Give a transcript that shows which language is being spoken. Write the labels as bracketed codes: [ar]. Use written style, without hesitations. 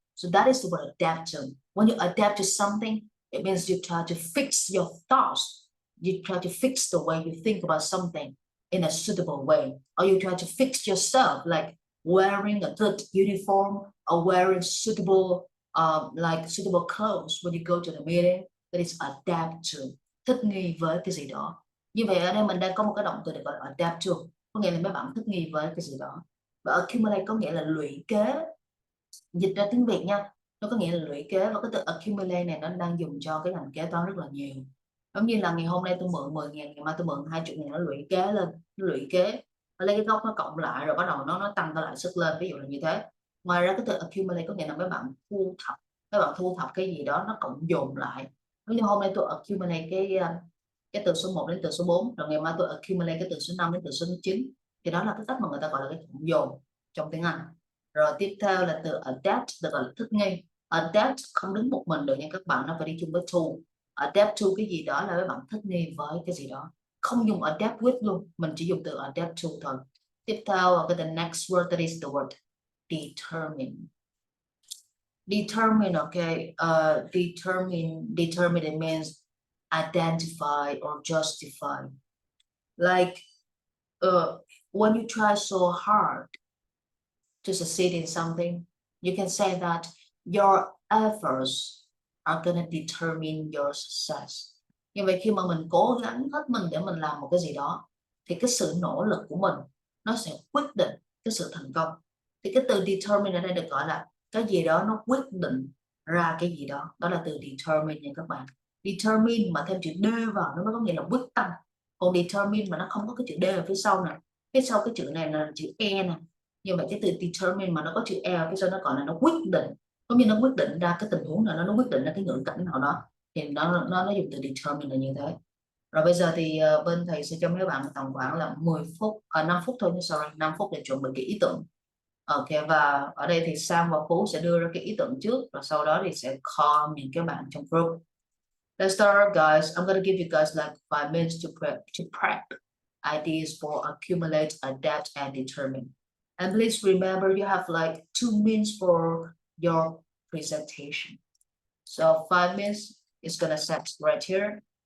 [en] So that is the word adapt to. When you adapt to something, it means you try to fix your thoughts. You try to fix the way you think about something in a suitable way, or you try to fix yourself, like wearing a good uniform or wearing suitable suitable clothes when you go to the meeting. That is adapt to, [vi] thích nghi với cái gì đó. Như vậy ở đây mình đang có một cái động từ được gọi là adapt to, có nghĩa là mấy bạn thích nghi với cái gì đó. Và accumulate có nghĩa là lũy kế, dịch ra tiếng Việt nha, nó có nghĩa là lũy kế. Và cái từ accumulate này nó đang dùng cho cái ngành kế toán rất là nhiều. Giống như là ngày hôm nay tôi mượn 10.000, ngày mai tôi mượn 20.000, nó lũy kế lên, nó lũy kế, nó lấy cái gốc nó cộng lại rồi bắt đầu nó tăng cái lãi suất lên, ví dụ là như thế. Ngoài ra cái từ accumulate có nghĩa là mấy bạn thu thập cái gì đó nó cộng dồn lại. Ví dụ hôm nay tôi accumulate cái từ số 1 đến từ số 4, rồi ngày mai tôi accumulate cái từ số 5 đến từ số 9, thì đó là cái cách mà người ta gọi là cái cộng dồn trong tiếng Anh. Rồi tiếp theo là từ adapt, được gọi là thích nghi. Adapt không đứng một mình được nha các bạn, nó phải đi chung với to. Adapt to cái gì đó là các bạn thích nghi với cái gì đó, không dùng adapt with luôn, mình chỉ dùng từ adapt to thôi. Tiếp theo cái [en] the next word, that is the word determine. Determine, okay. Determine, it means identify or justify. Like when you try so hard to succeed in something, you can say that your efforts are gonna determine your success. [vi] Như vậy khi mà mình cố gắng hết mình để mình làm một cái gì đó, thì cái sự nỗ lực của mình nó sẽ quyết định cái sự thành công. Thì cái từ determine ở đây được gọi là cái gì đó nó quyết định ra cái gì đó, đó là từ determine nha các bạn. Determine mà thêm chữ D vào nó có nghĩa là quyết tâm. Còn determine mà nó không có cái chữ D ở phía sau nè, phía sau cái chữ này là chữ E nè. Như vậy cái từ determine mà nó có chữ E ở phía sau nó gọi là nó quyết định, giống như nó quyết định ra cái tình huống nào, nó quyết định ra cái ngữ cảnh nào đó, thì nó dùng từ determine là như thế. Rồi bây giờ thì bên thầy sẽ cho mấy bạn tầm khoảng là 10 phút, 5 phút thôi, 5 phút để chuẩn bị cái ý tưởng. Ok, và ở đây thì Sam và Phú sẽ đưa ra cái ý tưởng trước, rồi sau đó thì sẽ call những cái bạn trong group. [en] Let's start, guys. I'm gonna give you guys like 5 minutes to prep ideas for accumulate, adapt, and determine. And please remember, you have like 2 minutes for your presentation. So 5 minutes is gonna set right here.